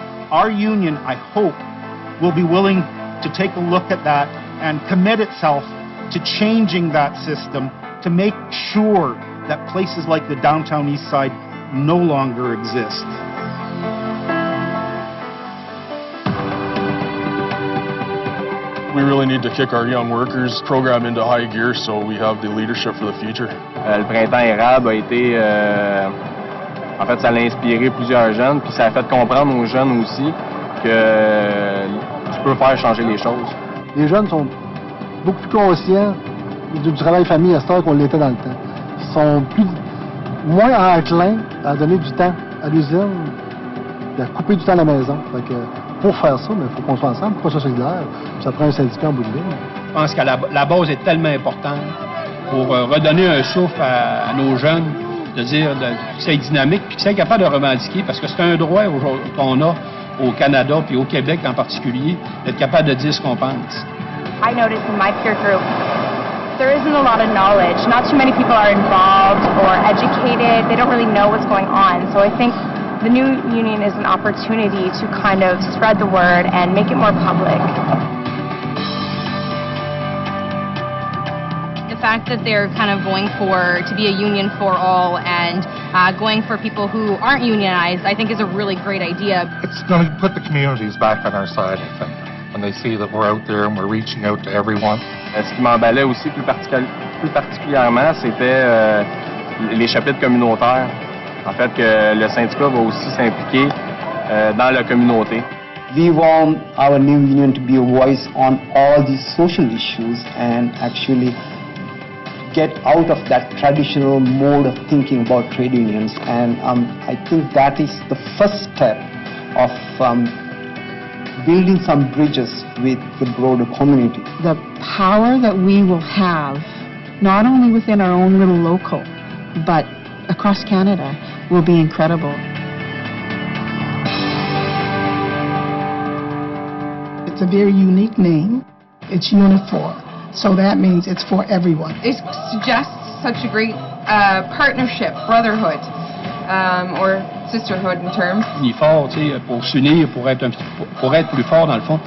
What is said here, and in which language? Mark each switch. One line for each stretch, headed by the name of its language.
English: Our union, I hope, will be willing to take a look at that and commit itself to changing that system to make sure that places like the downtown east side no longer exist. really need to kick our young workers program into high gear so we have the leadership for the future.
French: Le printemps érable a été... en fait, ça l'a inspiré plusieurs jeunes, puis ça a fait comprendre aux jeunes aussi que tu peux faire changer les choses. Les jeunes sont beaucoup plus conscients du travail famille à cette heure qu'on l'était dans le temps. Ils sont moins enclins à donner du temps à l'usine et à couper du temps à la maison. Fait que pour faire ça, il faut qu'on soit ensemble, qu'on soit solidaire. Ça prend un syndicat en bout de ligne. Je pense que la base est tellement importante pour redonner un souffle à nos jeunes, de dire que c'est dynamique et que c'est capable de revendiquer, parce que c'est un droit qu'on a au Canada puis au Québec en particulier, d'être capable de dire ce qu'on pense.
English: I notice in my peer group, there isn't a lot of knowledge. Not too many people are involved or educated. They don't really know what's going on. So I think the new union is an opportunity to kind of spread the word and make it more public. The fact that they're kind of going to be a union for all and going for people who aren't unionized, I think is a really great idea. It's going to put the communities back on our side, I think, when they see that we're out there and we're reaching out to everyone.
French: Ce qui m'emballait aussi plus particulièrement, c'était les chapitres communautaires. En fait, que le syndicat va aussi s'impliquer dans la communauté.
English: We want our new union to be a voice on all these social issues and actually get out of that traditional mode of thinking about trade unions. And I think that is the first step of building some bridges with the broader community. The power that we will have, not only within our own little local, but across Canada, will be incredible. It's a very unique name. It's Unifor, so that means it's for everyone. It suggests such a great partnership, brotherhood, or sisterhood in terms.
French: Unifor, tu sais, pour s'unir, pour être plus fort dans le fond.